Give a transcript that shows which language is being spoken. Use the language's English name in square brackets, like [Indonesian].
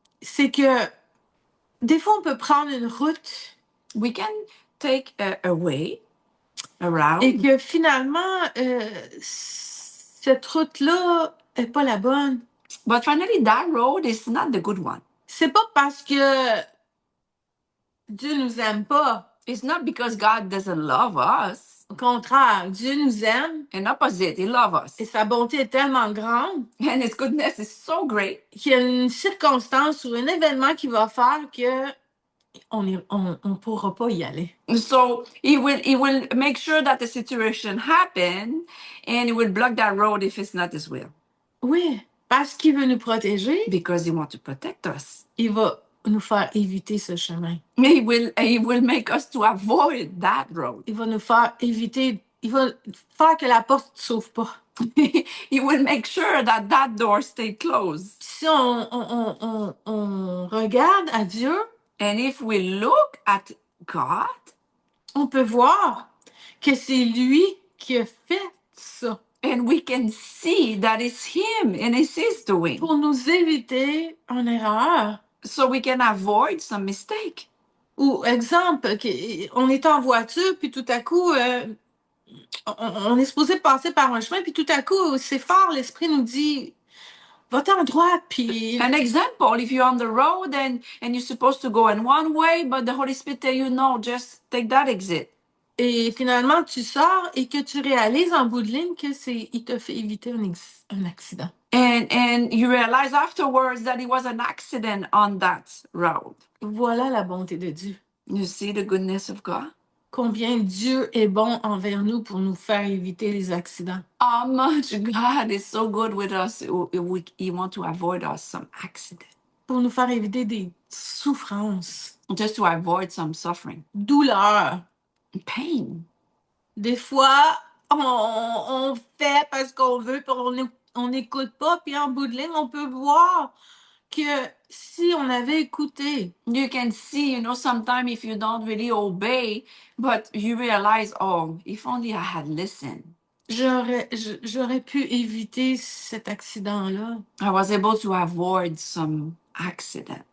[French] c'est que des fois, on peut prendre une route. [English] We can take a way around. [French] Et que finalement, cette route-là n'est pas la bonne. [English] But finally, that road is not the good one. [French] C'est pas parce que Dieu nous aime pas. [English] It's not because God doesn't love us. [French] Au contraire, Dieu nous aime. [English] In opposite, he loves us. [French] Et sa bonté est tellement grande. [English] And his goodness is so great. [French] Qu'il y a une circonstance ou un événement qui va faire que on pourra pas y aller. [English] So he will make sure that the situation happen and he will block that road if it's not his will. [French] Oui, parce qu'il veut nous protéger. [English] Because he wants to protect us. [French] Il va nous faire éviter ce chemin. [English] He will make us to avoid that road. [French] Il va nous faire éviter, il va faire que la porte ne s'ouvre pas. [English] He will make sure that that door stay closed. [French] Si on regarde à Dieu, [English] and if we look at God, [French] on peut voir que c'est lui qui a fait ça. [English] And we can see that it's him and it's his doing. [French] Pour nous éviter une erreur. [English] So we can avoid some mistake. [French] Ou exemple, on est en voiture, puis tout à coup, on est supposé passer par un chemin, puis tout à coup, c'est fort, l'esprit nous dit, va-t'en droite, puis... [English] An example, if you're on the road and you're supposed to go in one way, but the Holy Spirit tell you, no, just take that exit. [French] Et finalement, tu sors et que tu réalises en bout de ligne que il te fait éviter un accident. [English] And you realize afterwards that it was an accident on that road. [French] Voilà la bonté de Dieu. [English] You see the goodness of God? [French] Combien Dieu est bon envers nous pour nous faire éviter les accidents. [English] How much God is so good with us. He wants to avoid us some accident. [French] Pour nous faire éviter des souffrances. [English] Just to avoid some suffering. [French] Douleur. [English] Pain. [French] Des fois, on fait parce qu'on veut, puis on n'écoute pas, puis en bout de ligne, on peut voir que si on avait écouté, [English] you can see, sometimes if you don't really obey, but you realize, oh, if only I had listened, [French] j'aurais pu éviter cet accident-là. [English] I was able to avoid some accident.